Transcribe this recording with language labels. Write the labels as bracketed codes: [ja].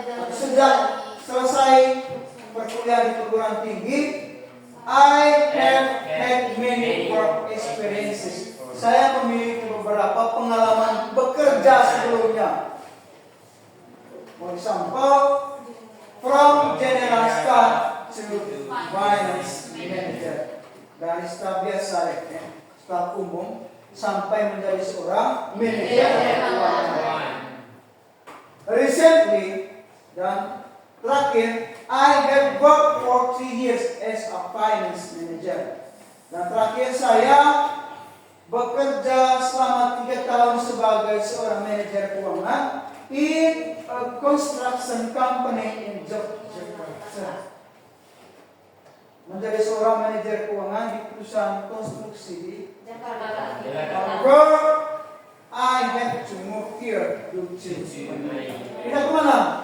[id] Sejak selesai perkuliahan di perguruan tinggi, [en] I have had many work experiences. [id] Saya memiliki beberapa pengalaman bekerja sebelumnya. [en] For example, from general staff to finance manager, [id] dari staf biasa, staf umum sampai menjadi seorang manajer keuangan. [en] Recently [id] dan terakhir, [en] I have worked for 3 years as a finance manager. [id] Dan terakhir saya bekerja selama 3 tahun sebagai seorang manajer keuangan [en] in a construction company in Yogyakarta. [id] menjadi seorang manajer keuangan di perusahaan konstruksi di Jakarta. [en] However, I have to move here due to [id] pindah kemana?